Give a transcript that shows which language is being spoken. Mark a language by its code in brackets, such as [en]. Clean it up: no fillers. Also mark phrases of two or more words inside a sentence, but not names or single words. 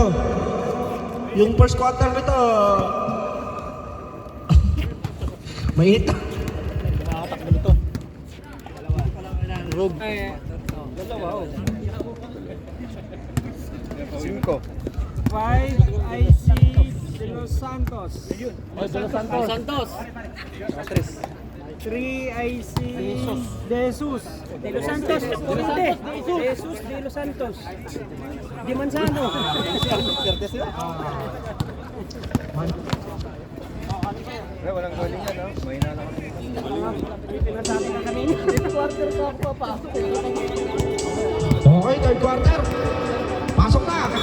[tl] Yung [en] first quarter [tl] nito. Mainit. Nakakatakbo nito. Rob. Dalawa, oh. 5. 5, IC De Los Santos. Santos. 3, IC De Jesus. De Los Santos. De Jesus De Los Santos. Di Manzano. Walang calling yan, no? Mahina lang kami. Pinasabi na kanina. Quarter ka ako papasok. Okay, [en] third quarter. [tl] Pasok na.